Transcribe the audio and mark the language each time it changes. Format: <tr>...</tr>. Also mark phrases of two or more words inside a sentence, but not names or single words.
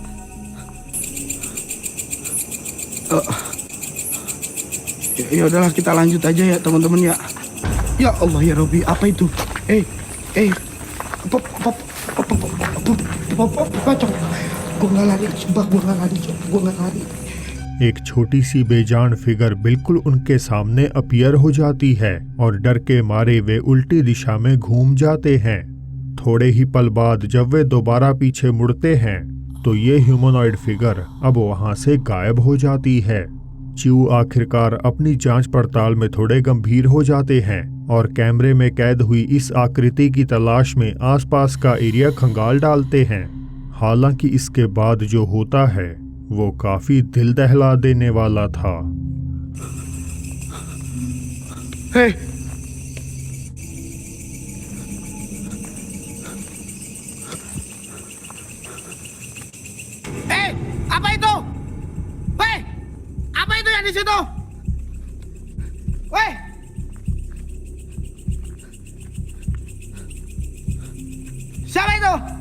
<id>Ya udahlah, kita lanjut aja ya teman-teman ya.</id> <ar>يا الله يا ربي,</ar> <id>apa itu? Gue nggak lari, sumpah gue nggak lari.</id> <hi>एक छोटी सी बेजान फिगर बिल्कुल उनके सामने अपीयर हो जाती है और डर के मारे वे उल्टी दिशा में घूम जाते हैं। थोड़े ही पल बाद जब वे दोबारा पीछे मुड़ते हैं तो ये</hi> <en>humanoid figure</en> <hi>अब वहां से गायब हो जाती है। च्यू आखिरकार अपनी जांच पड़ताल में थोड़े गंभीर हो जाते हैं और कैमरे में कैद हुई इस आकृति की तलाश में आसपास का एरिया खंगाल डालते हैं। हालांकि इसके बाद जो होता है वो काफी दिल दहला देने वाला था।</hi> <id>Apa itu? Weh, apa itu yang di situ? Weh, siapa itu?</id>